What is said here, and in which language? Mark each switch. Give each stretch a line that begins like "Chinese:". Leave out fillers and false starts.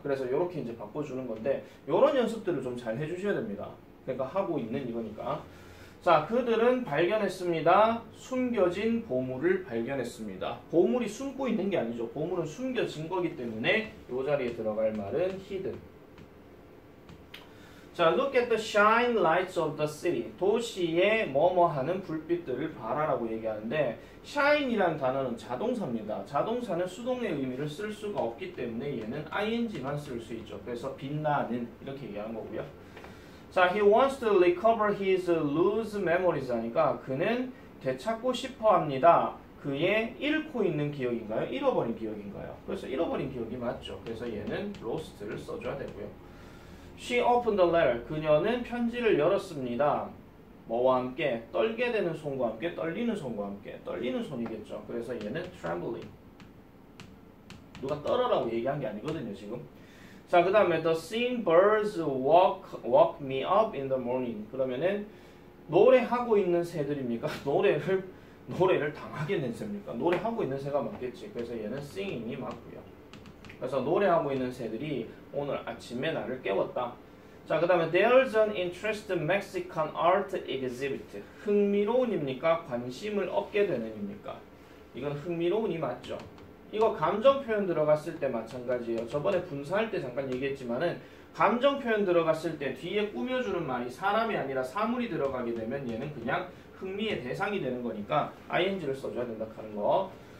Korean: 그래서 이렇게 이제 바꿔주는 건데 이런 연습들을 좀 잘 해주셔야 됩니다. 그러니까 하고 있는 이거니까. 자, 그들은 발견했습니다. 숨겨진 보물을 발견했습니다. 보물이 숨고 있는 게 아니죠. 보물은 숨겨진 거기 때문에 이 자리에 들어갈 말은 hidden.
English: 자, look at the shine lights of the city.
Korean: 도시의 뭐뭐 하는 불빛들을 봐라라고 얘기하는데 shine이라는 단어는 자동사입니다. 자동사는 수동의 의미를 쓸 수가 없기 때문에 얘는 ing만 쓸 수 있죠. 그래서 빛나는 이렇게 얘기하는 거고요.
English: 자, he wants to recover his loose memories
Korean: 하니까 그는 되찾고 싶어 합니다. 그의 잃고 있는 기억인가요? 잃어버린 기억인가요? 그래서 잃어버린 기억이 맞죠. 그래서 얘는 lost를 써줘야 되고요.
English: She opened the letter.
Korean: 그녀는 편지를 열었습니다. 뭐와 함께? 떨게 되는 손과 함께, 떨리는 손과 함께. 떨리는 손이겠죠. 그래서 얘는 trembling. 누가 떨어라고 얘기한 게 아니거든요, 지금. 자, 그 다음에
English: the singing birds woke me up in the morning.
Korean: 그러면은 노래하고 있는 새들입니까? 노래를 당하게 된 새입니까? 노래하고 있는 새가 맞겠지. 그래서 얘는 singing이 맞고요. 그래서 노래하고 있는 새들이 오늘 아침에 나를 깨웠다. 자, 그 다음에
English: there's an interesting Mexican art exhibit.
Korean: 흥미로운입니까? 관심을 얻게 되는입니까? 이건 흥미로운이 맞죠. 이거 감정 표현 들어갔을 때 마찬가지예요. 저번에 분사할 때 잠깐 얘기했지만은 감정 표현 들어갔을 때 뒤에 꾸며주는 말이 사람이 아니라 사물이 들어가게 되면 얘는 그냥 흥미의 대상이 되는 거니까 ing를 써줘야 된다 하는 거.